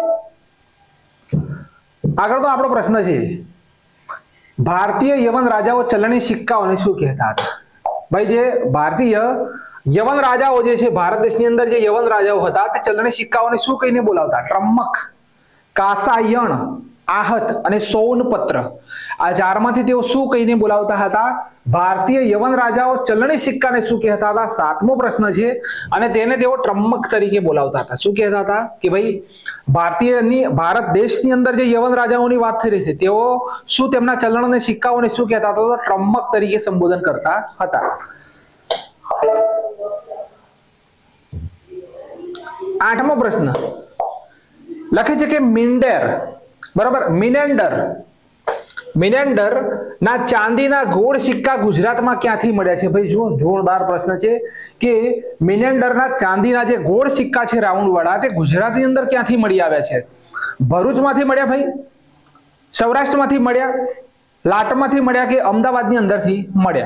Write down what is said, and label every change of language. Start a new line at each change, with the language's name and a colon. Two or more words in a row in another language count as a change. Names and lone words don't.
Gujarati: આગળનો આપણો પ્રશ્ન છે ભારતીય યવન રાજાઓ ચલણી સિક્કાઓને શું કહેતા હતા? ભાઈ જે ભારતીય યવન રાજાઓ જે છે, ભારત દેશની અંદર જે યવન રાજાઓ હતા તે ચલણી સિક્કાઓને શું કહીને બોલાવતા? ટ્રમ્મક, કાસાયણ, आहत અને सोनपत्र આ ચારમાંથી તેઓ શું કહીને બોલાવતા હતા? ભારતીય યવન રાજાઓ ચલણી સિક્કાને શું કહેતા હતા? સાતમો પ્રશ્ન છે અને તેને તેઓ ટ્રમ્મક તરીકે બોલાવતા હતા. શું કહેતા હતા કે ભાઈ ભારત દેશની અંદર જે યવન રાજાઓની વાત થઈ રહી છે તેઓ શું તેમના ચલન અને સિક્કાઓને શું કહેતા હતા? તો ટ્રમ્મક તરીકે સંબોધન કરતા હતા. આઠમો પ્રશ્ન લખે છે કે મિંડેર, બરાબર, મિનેંડર ના ચાંદીના ગોળ સિક્કા ગુજરાતમાં ક્યાંથી મળ્યા છે? ભાઈ જો જોરદાર પ્રશ્ન છે કે મિનેન્ડરના ચાંદીના જે ગોળ સિક્કા છે રાઉન્ડ વાળા તે ગુજરાતની અંદર ક્યાંથી મળી આવ્યા છે? ભરૂચમાંથી મળ્યા ભાઈ, સૌરાષ્ટ્રમાંથી મળ્યા, લાટમાંથી મળ્યા કે અમદાવાદની અંદરથી મળ્યા?